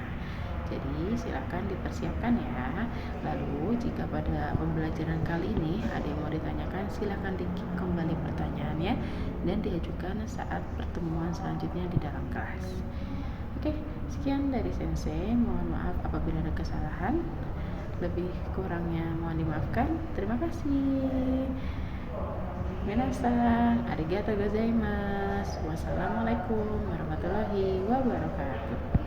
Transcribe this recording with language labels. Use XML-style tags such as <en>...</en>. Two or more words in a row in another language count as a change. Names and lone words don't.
<id>Jadi silakan dipersiapkan ya. Lalu jika pada pembelajaran kali ini ada yang mau ditanyakan, silakan di-keep kembali pertanyaannya dan diajukan saat pertemuan selanjutnya di dalam kelas. Oke, sekian dari Sensei. Mohon maaf apabila ada kesalahan. Lebih kurangnya mohon dimaafkan. Terima kasih.</id> <ja>みなさん、ありがとうございます.</ja> <ar>والسلام عليكم ورحمة الله وبركاته.</ar>